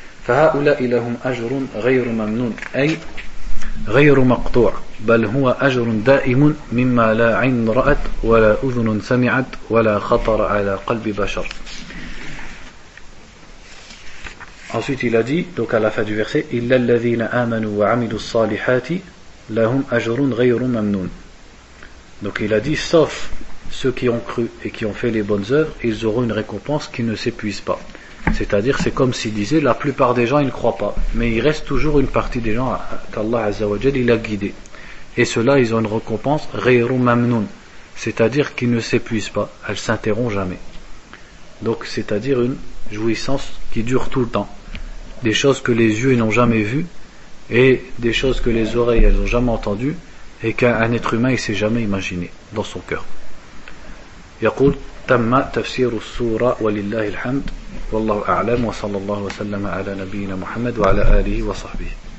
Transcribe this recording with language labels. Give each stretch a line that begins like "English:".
Arabic: فهؤلاء لهم أجر غير ممنون أي غير مقطوع بل هو أجر دائم مما لا عين رأت ولا أذن سمعت ولا خطر على قلب بشر.
French: Ensuite il a dit, donc à la fin du verset,
Arabic: إلا الذين آمنوا وعملوا الصالحات لهم أجر غير ممنون.
French: Donc il a dit, sauf ceux qui ont cru et qui ont fait les bonnes œuvres, ils auront une récompense qui ne s'épuise pas. C'est-à-dire, c'est comme s'il disait, la plupart des gens, ils ne croient pas. Mais il reste toujours une partie des gens qu'Allah Azzawajal, il a guidé. Et ceux-là, ils ont une récompense,
Arabic: غير ممنون.
French: C'est-à-dire qu'ils ne s'épuisent pas, elles ne s'interrompent jamais. Donc, c'est-à-dire une jouissance qui dure tout le temps. Des choses que les yeux n'ont jamais vues, et des choses que les oreilles elles n'ont jamais entendues, et qu'un être humain ne s'est jamais imaginé dans son cœur.
Arabic: يقول تم تفسير السورة ولله الحمد والله أعلم وصلى الله وسلم على نبينا محمد وعلى آله وصحبه